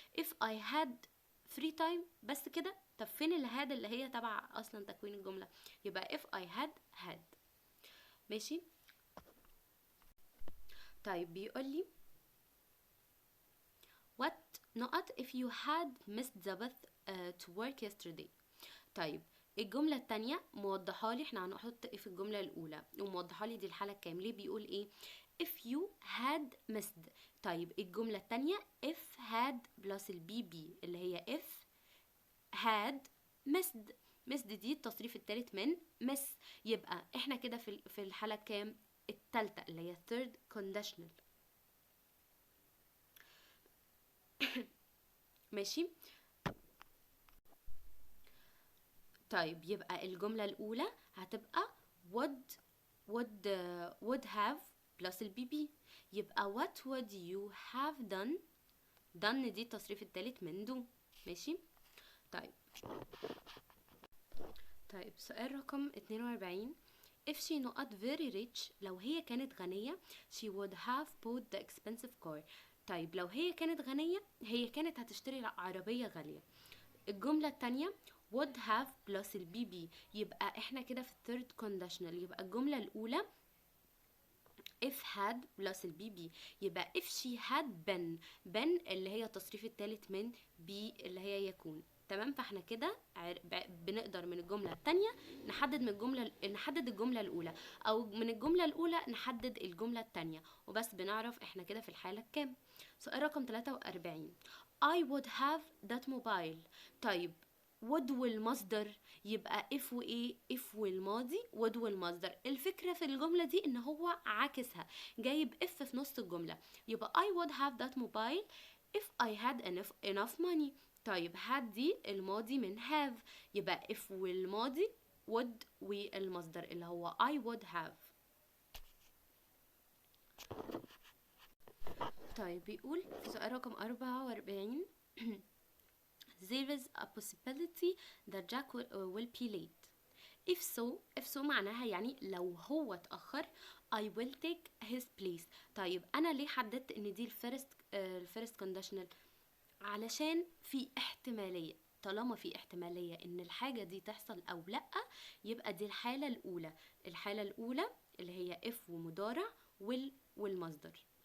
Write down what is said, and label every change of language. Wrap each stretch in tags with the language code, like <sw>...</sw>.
<en>if I had free time</en> <ar>بس كده. طب فين الهاد اللي هي تبع اصلا تكوين الجملة؟ يبقى</ar> <en>if I had.</en> <ar>ماشي. طيب بيقول لي</ar> <en>what not if you had missed the bus to work yesterday.</en> <ar>طيب الجملة التانية موضحة لي، احنا هنحط ايه في الجملة الأولى وموضحة لي دي الحالة كام. ليه بيقول ايه؟</ar> <en>if you had missed.</en> <ar>طيب الجملة التانية if had بلس البي بي اللي هي</ar> <en>if had missed</en> <ar>دي التصريف الثالث من miss. يبقى احنا كده في الحالة كام؟ التالتة اللي هي</ar> <en>third conditional.</en> <ar>ماشي. طيب يبقى الجملة الأولى هتبقى</ar> <en>would have plus</en> <ar>البي بي. يبقى</ar> <en>what would you have done</en> <ar>دي التصريف الثالث من</ar> <en>do.</en> <ar>ماشي. طيب سؤال رقم 42</ar> <en>if she not very rich</en> <ar>لو هي كانت غنية</ar> <en>she would have bought the expensive car.</en> <ar>طيب لو هي كانت غنية هي كانت هتشتري عربية غالية. الجملة التانية</ar> <en>would have plus</en> <ar>البي بي، يبقى احنا كده في</ar> <en>third conditional.</en> <ar>يبقى الجملة الأولى</ar> <en>if had plus</en> <ar>البي بي، يبقى</ar> <en>if she had been</en> <ar>اللي هي التصريف الثالث من be اللي هي يكون. تمام. فاحنا كده بنقدر من الجملة التانية نحدد الجملة الأولى، أو من الجملة الأولى نحدد الجملة التانية، وبس بنعرف احنا كده في الحالة الكام. سؤال رقم 43.</ar> <en>I would have that mobile.</en> <ar>طيب would والمصدر يبقى if وايه؟ if والماضي would والمصدر. الفكرة في الجملة دي ان هو عاكسها، جايب if في نص الجملة. يبقى</ar> <en>I would have that mobile if I had enough money.</en> <ar>طيب had دي الماضي من have، يبقى if والماضي would والمصدر اللي هو</ar> <en>I would have.</en> <ar>طيب بيقول في سؤال رقم 44.</ar> <en>There is a possibility that Jack will be late. If so</en> <ar>معناها يعني لو هو اتأخر</ar> <en>I will take his place.</en> <ar>طيب أنا ليه حددت إن دي الفيرست conditional؟ علشان في احتمالية، طالما في احتمالية إن الحاجة دي تحصل أو لأ، يبقى دي الحالة الأولى. الحالة الأولى اللي هي if ومضارع والمصدر.</ar>